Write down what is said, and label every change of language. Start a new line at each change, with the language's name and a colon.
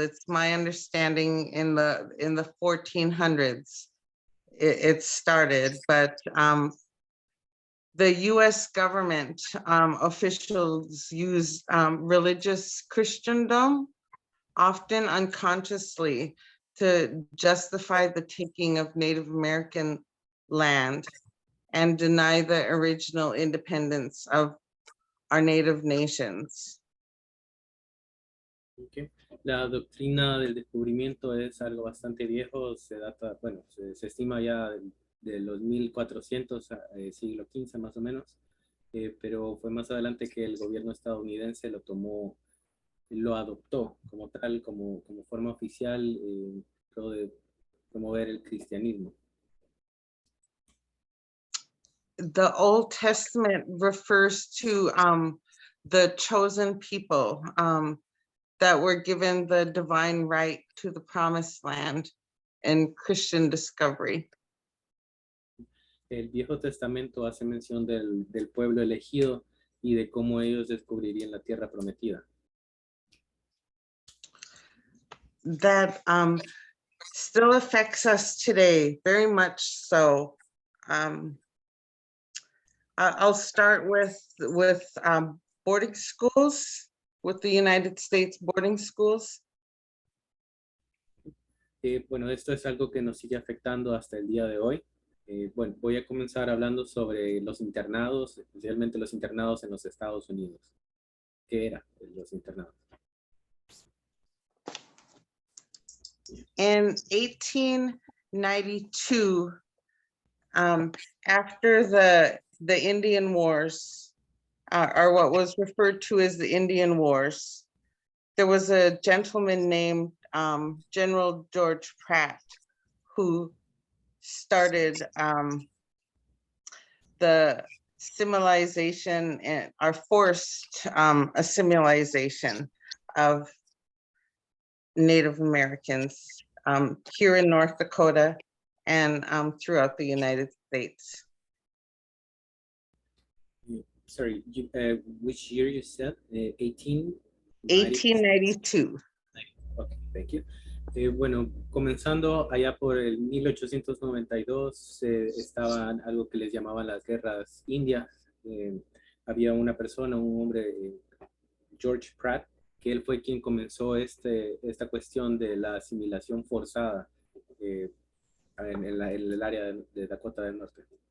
English: It's my understanding in the 1400s it started, but the US government officials use religious Christendom, often unconsciously, to justify the taking of Native American land and deny the original independence of our native nations. Okay.
Spanish: La doctrina del descubrimiento es algo bastante viejo, se data, bueno, se estima ya de los 1400, siglo XV más o menos, pero fue más adelante que el gobierno estadounidense lo tomó, lo adoptó como tal, como forma oficial, de promover el cristianismo.
English: The Old Testament refers to the chosen people that were given the divine right to the promised land and Christian discovery.
Spanish: El Viejo Testamento hace mención del pueblo elegido y de cómo ellos descubrirían la tierra prometida.
English: That still affects us today, very much so. I'll start with boarding schools, with the United States boarding schools.
Spanish: Bueno, esto es algo que nos sigue afectando hasta el día de hoy. Bueno, voy a comenzar hablando sobre los internados, especialmente los internados en los Estados Unidos. ¿Qué eran los internados?
English: In 1892, after the Indian Wars, or what was referred to as the Indian Wars, there was a gentleman named General George Pratt who started the assimilation or forced assimilation of Native Americans here in North Dakota and throughout the United States. Sorry, which year you said? 18? 1892. Ok, thank you.
Spanish: Bueno, comenzando allá por el 1892, estaban algo que les llamaban las guerras indias. Había una persona, un hombre, George Pratt, que él fue quien comenzó esta cuestión de la asimilación forzada en el área de Dakota del Norte.